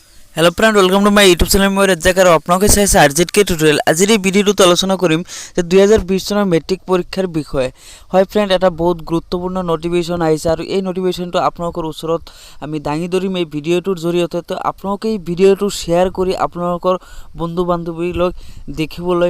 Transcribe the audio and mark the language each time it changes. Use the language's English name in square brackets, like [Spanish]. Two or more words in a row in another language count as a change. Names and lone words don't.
[English] hello friend welcome to my YouTube channel [Hindi] मैं rzktutorial आपलोके [Assamese] চাইছে rzktutorial আজিৰ এই ভিডিওটো আলোচনা কৰিম যে 2020 চনৰ মেট্ৰিক পৰীক্ষাৰ বিষয়ে হয় ফ্ৰেন্ড এটা বহুত গুৰুত্বপূৰ্ণ নোটিফিকেশন আহিছে আৰু এই নোটিফিকেশনটো আপোনালোকৰ ওচৰত আমি দাঙি ধৰিম এই ভিডিওটোৰ জৰিয়তে তো আপোনালোকে এই ভিডিওটো শেয়াৰ কৰি আপোনালোকৰ বন্ধু বান্ধৱীলৈ দেখিবলৈ